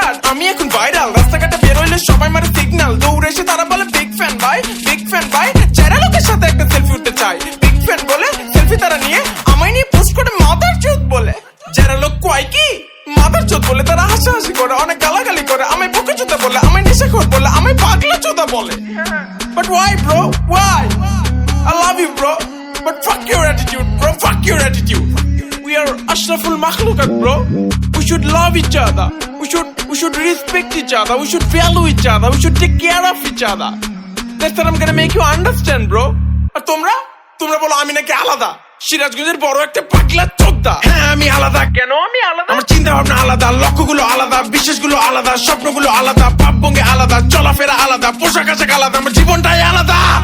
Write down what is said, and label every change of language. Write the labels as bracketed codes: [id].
[bn] আমি এখন ভাইরাল, রাস্তাঘাটে বের হইলে সবাই মারে সিগন্যাল, দৌড়ে এসে তারা বলে বিগ ফ্যান ভাই, বিগ ফ্যান ভাই। যারা লোকের সাথে একটা সেলফি উঠতে চায়, বিগ ফ্যান বলে সেলফি তারা নিয়ে আমায় নিয়ে পোস্ট করে মাদার চোদ বলে। যারা লোক কয় কি মাদার চোদ বলে, তারা হাসাহাসি করে, অনেক গালাগালি করে, আমায় বকে চোদা বলে, আমায় নেশাখোর বলে, আমায় পাগলা চোদা বলে। [en] But why bro? Why? I love you bro, but fuck your attitude bro, fuck your attitude. We are ashraful makhluqat bro. We should love each other. We should respect each other. We should value each other. We should take care of each other. That's what I'm gonna make you understand bro. [bn] আর তোমরা বলো আমি নাকি আলাদা, সিরাজগঞ্জের বড় একটা পাগলা চোদ্দা। হ্যাঁ আমি আলাদা। কেন আমি আলাদা? আমার চিন্তা ভাবনা আলাদা, লক্ষ্যগুলো আলাদা, বিশ্বাসগুলো আলাদা, স্বপ্নগুলো আলাদা, ভাবভঙ্গি আলাদা, চলাফেরা আলাদা, পোশাক আশাক আলাদা, আমার জীবনটাই আলাদা।